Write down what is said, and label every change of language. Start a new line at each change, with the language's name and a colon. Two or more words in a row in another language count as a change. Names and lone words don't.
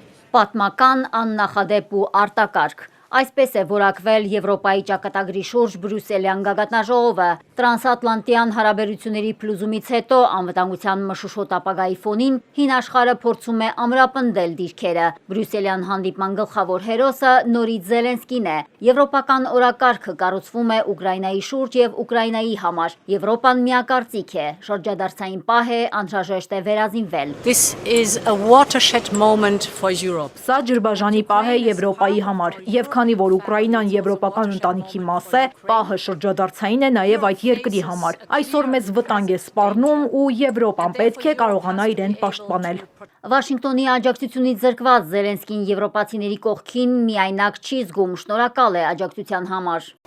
Armenian: Պատմական, աննախադեպ ու արտակարգ։ Այսպես է որակվել Եվրոպայի ճակատագրի շուրջ բրյուսելյան գագաթնաժողովը։ Տրանսատլանտյան հարաբերությունների փլուզումից հետո անվտանգության մշուշոտ ապագայի ֆոնին հին աշխարհը փորձում է ամրապնդել դիրքերը։ Բրյուսելյան հանդիպման գլխավոր հերոսը նորից Զելենսկին է։ Եվրոպական օրակարգը կառուցվում է Ուկրաինայի շուրջ եւ Ուկրաինայի համար։ Եվրոպան միակարծիք է, շրջադարձային պահ է, անհրաժեշտ է վերազինվել։
English: This is a watershed moment for Europe.
Armenian: Սա ջրբաժանի պահ է Եվրոպայի համար, եւ քանի որ Ուկրաինան եվրոպական ընտանիքի մաս է, պահը շրջադարձային է նաեւ այդ երկրի համար։ Այսօր մեզ վտանգ է սպառնում ու Եվրոպան պետք է կարողանա իրեն պաշտպանել։ Վաշինգտոնի աջակցությունից զրկված Զելենսկին եվրոպացիների կողքին միայնակ չի զգում, շնորհակալ է աջակցության համար։